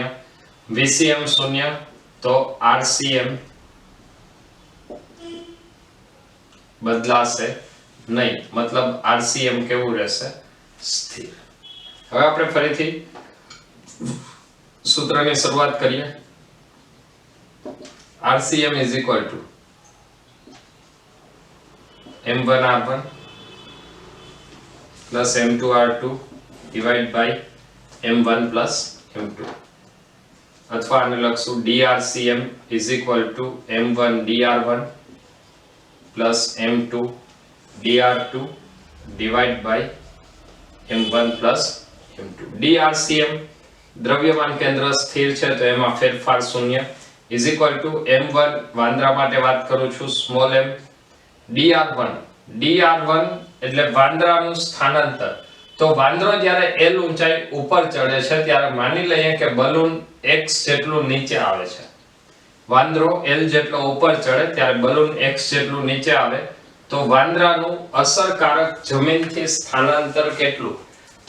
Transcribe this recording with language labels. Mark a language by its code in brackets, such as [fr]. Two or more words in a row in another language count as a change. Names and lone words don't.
[gu] VCM 0 તો RCM બદલાશે નહીં, મતલબ RCM કેવું રહેશે? સ્થિર. હવે આપણે ફરીથી સૂત્રની શરૂઆત કરીએ. [en] RCM is equal to m1r1 plus m2r2 divided by m1 plus m2, [gu] અથવા આને લખશું [en] DRCM is equal to m1 dr1 plus m2 dr2 divided by m1 plus m2. [gu] DRCM દ્રવ્યમાન કેન્દ્ર સ્થિર છે તો એમાં ફેરફાર [en] 0 is equal to m1 [gu] વાંદરા માટે વાત કરું છું સ્મોલ m, dr1 એટલે વાંદરાનું સ્થાનાંતર. તો વાંદરો જ્યારે L ઊંચાઈ ઉપર ચડે છે ત્યારે માની લઈએ કે બલૂન x જેટલું નીચે આવે છે. વાંદરો L જેટલો ઉપર ચડે ત્યારે બલૂન x જેટલું નીચે આવે તો વાંદરાનું અસરકારક જમીનથી સ્થાનાંતર કેટલું?